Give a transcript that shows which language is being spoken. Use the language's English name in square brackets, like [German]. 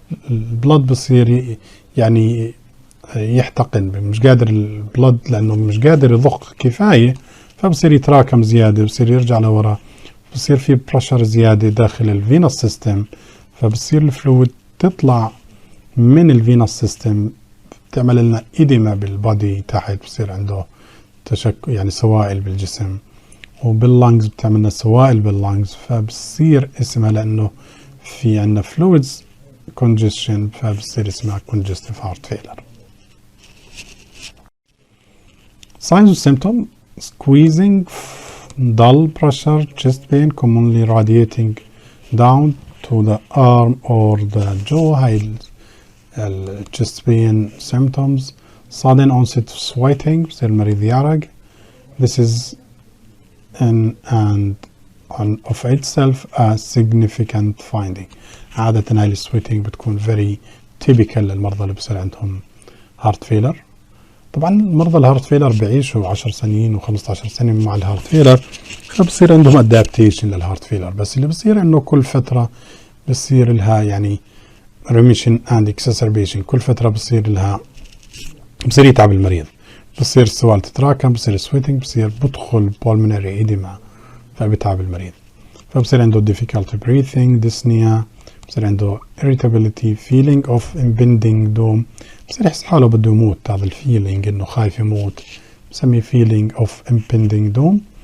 [Arabic] البلد بصير يعني يحتقن، مش قادر البلد لانه مش قادر يضخ كفايه، فبصير يتراكم زياده، بصير يرجع لورا، بصير في بريشر زياده داخل الفينوس سيستم، فبصير الفلويد تطلع من الفينوس سيستم، بتعمل لنا إديمة بالبادي تحت، بصير عنده يعني سوائل بالجسم، وباللانجز بتعمل لنا سوائل باللانجز، فبصير اسمها لأنه في عندنا فلويدز congestion، فبصير اسمها congestive heart failure. [English] Signs and symptoms: squeezing, dull pressure, chest pain commonly radiating down to the arm or the jaw. [Arabic] هاي chest pain symptoms. [English] Sudden onset of sweating، [Arabic] بصير المريض يعرق. [English] This is of itself a significant finding. [Arabic] عادة هاي السويتنج بتكون [English] very typical [Arabic] للمرضى اللي بصير عندهم heart failure. طبعا مرضى الهارت فيلر بيعيشوا 10 سنين و15 سنة مع الهارت فيلر، فبصير عندهم ادابتيشن للهارت فيلر. بس اللي بصير انه كل فترة بصير لها يعني ريميشن اند اكسسربيشن، كل فترة بصير يتعب المريض، بصير السوال تتراكم، بصير سويتنج، بصير بدخل pulmonary edema فبتعب المريض، فبصير عنده [English] difficulty breathing، [Arabic] dyspnea، بصير عنده irritability، [English] feeling of impending doom، [Arabic] بصير يحس حاله بده يموت، هذا الفيلينج انه خايف يموت بسميه feeling of impending doom.